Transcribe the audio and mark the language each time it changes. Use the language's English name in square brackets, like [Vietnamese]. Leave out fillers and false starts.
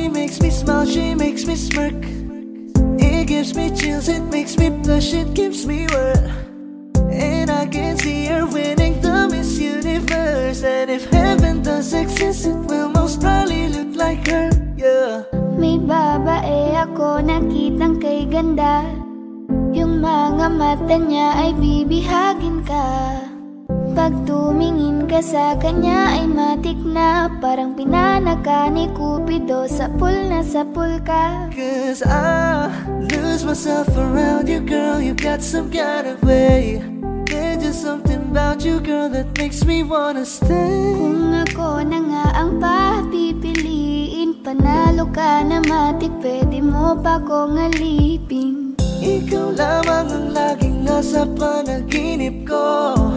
[English] makes me smile, she makes me smirk. It gives me chills, it makes me blush, it gives me word. And I can see her winning the Miss Universe. And if heaven does exist, it will most probably look like her, yeah. [Filipino] May babae ako nakitang kay ganda. Yung mga mata niya ay bibihagin ka. Pag tumingin ka sa kanya ay matik na. Parang pinanaka ni Cupido, sapul na sapul ka. [English] Cause I lose myself around you, girl. You got some kind of way. There's just something about you, girl, that makes me wanna stay. [Filipino] Kung ako na nga ang papipiliin, panalo ka na matik, pwede mo pa kong alipin. Ikaw lamang ang laging nasa panaginip ko.